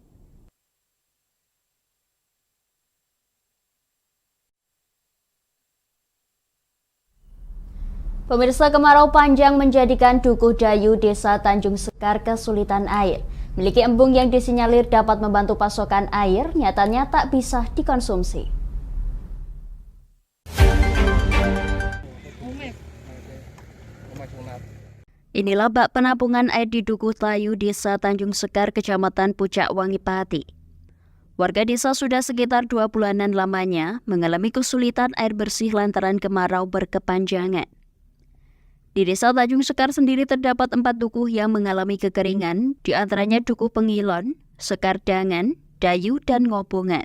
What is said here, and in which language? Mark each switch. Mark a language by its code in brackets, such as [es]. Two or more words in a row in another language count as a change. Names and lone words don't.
[id] Pemirsa, kemarau panjang menjadikan Dukuh Dayu, Desa Tanjung Sekar kesulitan air. Memiliki embung yang disinyalir dapat membantu pasokan air, nyatanya tak bisa dikonsumsi. Inilah bak penampungan air di Dukuh Dayu, Desa Tanjung Sekar, Kecamatan Pucak Wangi, Pati. Warga desa sudah sekitar 2 bulanan lamanya mengalami kesulitan air bersih lantaran kemarau berkepanjangan. Di Desa Tanjung Sekar sendiri terdapat 4 dukuh yang mengalami kekeringan, di antaranya Dukuh Pengilon, Sekardangan, Dayu, dan Ngobongan.